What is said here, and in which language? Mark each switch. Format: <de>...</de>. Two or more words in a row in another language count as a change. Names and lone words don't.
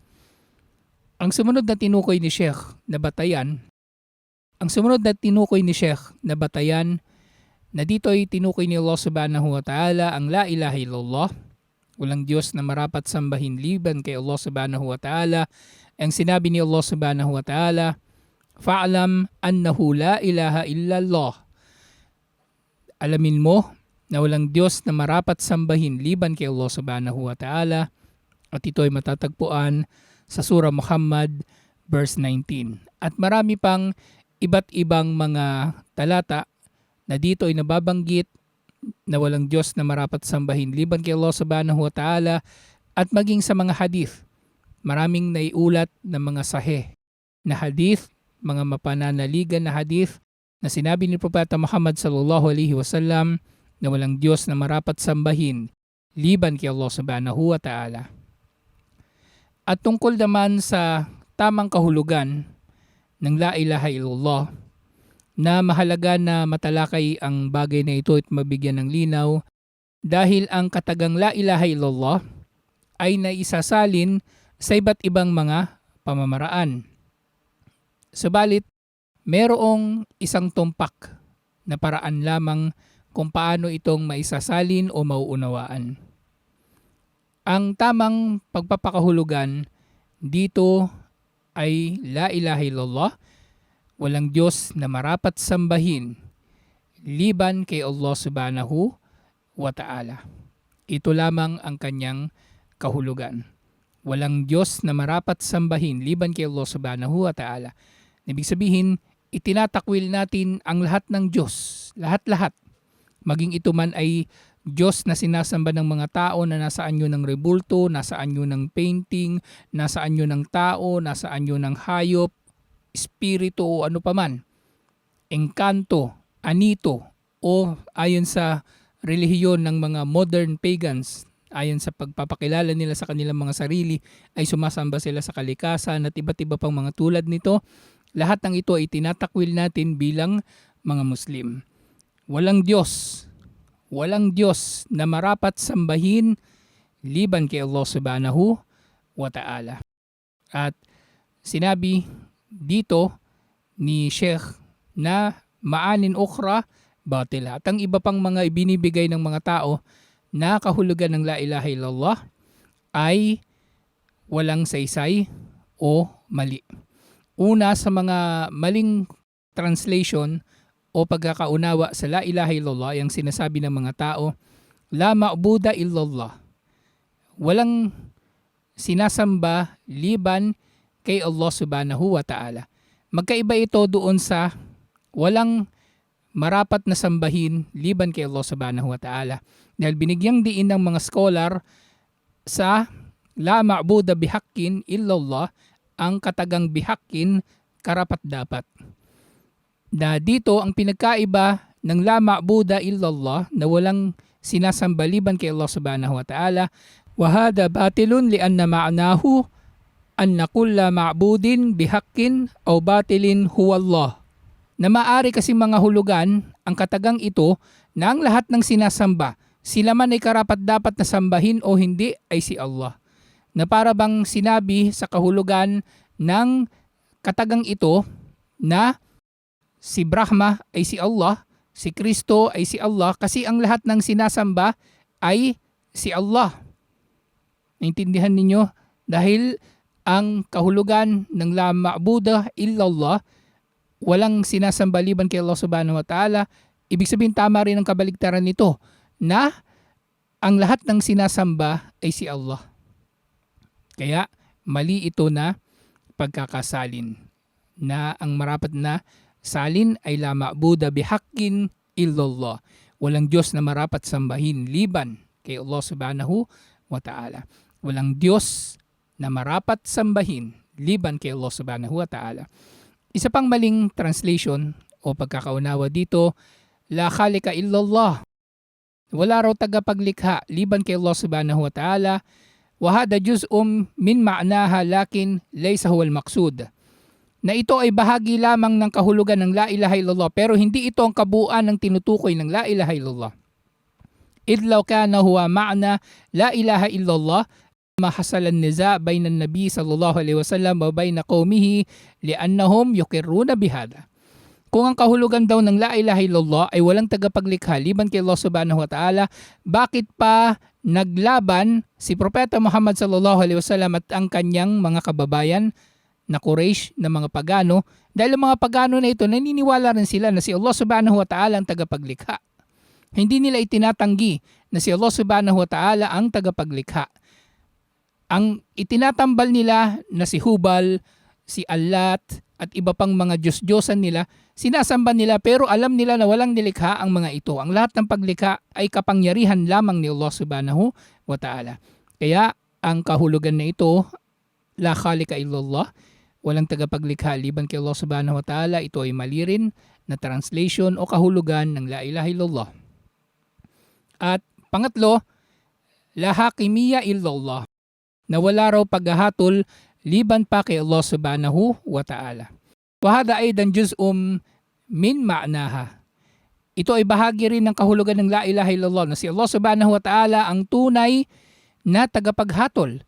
<tl>Ang sumunod na tinukoy ni Sheikh na batayan, na dito ay tinukoy ni</tl> <ar>الله سبحانه وتعالى</ar> <tl>ang</tl> <ar>لا إله إلا الله,</ar> <tl>walang Diyos na marapat sambahin liban kay</tl> <ar>الله سبحانه وتعالى.</ar> <tl>Ang sinabi ni</tl> <ar>الله سبحانه وتعالى فاعلم أنه لا إله إلا الله.</ar> <tl>Alamin mo na walang Diyos na marapat sambahin liban kay</tl> <ar>الله سبحانه وتعالى.</ar> <tl>At ito ay matatagpuan sa Surah Muhammad verse 19. At marami pang iba't ibang mga talata na dito ay nababanggit na walang Diyos na marapat sambahin liban kay</tl> <ar>الله سبحانه وتعالى,</ar> <tl>at maging sa mga hadith. Maraming naiulat na mga sahih na hadith, mga mapananaligan na hadith na sinabi ni Propeta Muhammad</tl> <ar>صلى الله عليه وسلم</ar> <tl>na walang Diyos na marapat sambahin liban kay</tl> <ar>الله سبحانه وتعالى.</ar> <tl>At tungkol naman sa tamang kahulugan ng</tl> <ar>لا إله إلا الله,</ar> <tl>na mahalaga na matalakay ang bagay na ito at mabigyan ng linaw dahil ang katagang</tl> <ar>لا إله إلا الله</ar> <tl>ay naisasalin sa iba't ibang mga pamamaraan. Subalit, merong isang tumpak na paraan lamang kung paano itong maisasalin o mauunawaan. Ang tamang pagpapakahulugan dito ay</tl> <ar>لا إله إلا الله,</ar> <tl>walang Diyos na marapat sambahin liban kay</tl> <ar>الله سبحانه وتعالى.</ar> <tl>Ito lamang ang kanyang kahulugan. Walang Diyos na marapat sambahin liban kay</tl> <ar>الله سبحانه وتعالى.</ar> <tl>Ibig sabihin, itinatakwil natin ang lahat ng Diyos, lahat-lahat. Maging ito man ay Diyos na sinasamba ng mga tao na nasa anyo ng rebulto, nasa anyo ng painting, nasa anyo ng tao, nasa anyo ng hayop, espiritu o ano paman, engkanto, anito, o ayon sa relihiyon ng mga</tl> <en>modern pagans,</en> <tl>ayon sa pagpapakilala nila sa kanilang mga sarili, ay sumasamba sila sa kalikasan at iba't iba pang mga tulad nito. Lahat ng ito ay tinatakwil natin bilang mga Muslim. Walang Diyos, Walang Diyos na marapat sambahin liban kay</tl> <ar>الله سبحانه وتعالى.</ar> <tl>At sinabi dito ni Sheikh na</tl> <ar>معان أخرى باطلة.</ar> <tl>At ang iba pang mga ibinibigay ng mga tao na kahulugan ng</tl> <ar>لا إله إلا الله</ar> <tl>ay walang saysay o mali. Una sa mga maling translation o pagkakaunawa sa</tl> <ar>لا إله إلا الله,</ar> <tl>yung sinasabi ng mga tao,</tl> <ar>لا معبود إلا الله.</ar> <tl>Walang sinasamba liban kay</tl> <ar>الله سبحانه وتعالى.</ar> <tl>Magkaiba ito doon sa walang marapat na sambahin liban kay</tl> <ar>الله سبحانه وتعالى.</ar> <tl>Dahil binigyang diin ng mga scholar sa</tl> <ar>لا معبود بحق إلا الله,</ar> <tl>ang katagang bihaqqin karapat dapat. Na dito ang pinagkaiba ng</tl> <ar>لا معبود إلا الله</ar> <tl>na walang sinasamba liban kay</tl> <ar>الله سبحانه وتعالى وهذا باطل لأن معناه أن كل معبود بحق أو باطل هو الله.</ar> <tl>Na maari kasi mga hulugan ang katagang ito na ang lahat ng sinasamba, sila man ay karapat dapat na sambahin o hindi, ay si Allah. Na para bang sinabi sa kahulugan ng katagang ito na si Brahma ay si Allah, si Kristo ay si Allah, kasi ang lahat ng sinasamba ay si Allah. Naintindihan ninyo? Dahil ang kahulugan ng</tl> <ar>لا معبود إلا الله,</ar> <tl>walang sinasamba liban kay</tl> <ar>الله سبحانه وتعالى,</ar> <tl>ibig sabihin tama rin ang kabaligtaran nito na ang lahat ng sinasamba ay si Allah. Kaya mali ito na pagkakasalin na ang marapat na salin ay</tl> <ar>لا معبود بحق إلا الله.</ar> <tl>Walang Diyos na marapat sambahin liban kay</tl> <ar>الله سبحانه وتعالى.</ar> <tl>Walang Diyos na marapat sambahin liban kay</tl> <ar>الله سبحانه وتعالى.</ar> <tl>Isa pang maling translation o pagkakaunawa dito,</tl> <ar>لا خالق إلا الله.</ar> <tl>Wala raw tagapaglikha liban kay</tl> <ar>الله سبحانه وتعالى. وهذا جزء من معناها لكن ليس هو المقصود.</ar> <tl>Na ito ay bahagi lamang ng kahulugan ng</tl> <ar>لا إله إلا الله,</ar> <tl>pero hindi ito ang kabuuan ng tinutukoy ng</tl> <ar>لا إله إلا الله. إذ لو كان هو معنى لا إله إلا الله ما حصل النزاع بين النبي صلى الله عليه وسلم وبين قومه لأنهم يقرون بهذا.</ar> <tl>Kung ang kahulugan daw ng</tl> <ar>لا إله إلا الله</ar> <tl>ay walang tagapaglikha liban kay</tl> <ar>الله سبحانه وتعالى,</ar> <tl>bakit pa naglaban si Propeta Muhammad</tl> <ar>صلى الله عليه وسلم</ar> <tl>at ang kanyang mga kababayan na Quraysh, na mga pagano? Dahil ang mga pagano na ito, naniniwala rin sila na si</tl> <ar>الله سبحانه وتعالى</ar> <tl>ang tagapaglikha. Hindi nila itinatanggi na si</tl> <ar>الله سبحانه وتعالى</ar> <tl>ang tagapaglikha. Ang itinatambal nila na si Hubal, si Allat, at iba pang mga Diyos-Diyosan nila, sinasamba nila, pero alam nila na walang nilikha ang mga ito. Ang lahat ng paglikha ay kapangyarihan lamang ni</tl> <ar>الله سبحانه وتعالى.</ar> <tl>Kaya ang kahulugan na ito,</tl> <ar>لا خالق إلا الله,</ar> <tl>walang tagapaglikha liban kay</tl> <ar>الله سبحانه وتعالى,</ar> <tl>ito ay mali rin na translation o kahulugan ng</tl> <ar>لا إله إلا الله.</ar> <tl>At pangatlo,</tl> <ar>لا حاكمية إلا الله,</ar> <tl>na wala raw paghahatol liban pa kay</tl> <ar>الله سبحانه وتعالى. وهذا أيضا جزء من معناها.</ar> <tl>Ito ay bahagi rin ng kahulugan ng</tl> <ar>لا إله إلا الله,</ar> <tl>na si</tl> <ar>الله سبحانه وتعالى</ar> <tl>ang tunay na tagapaghatol.</tl>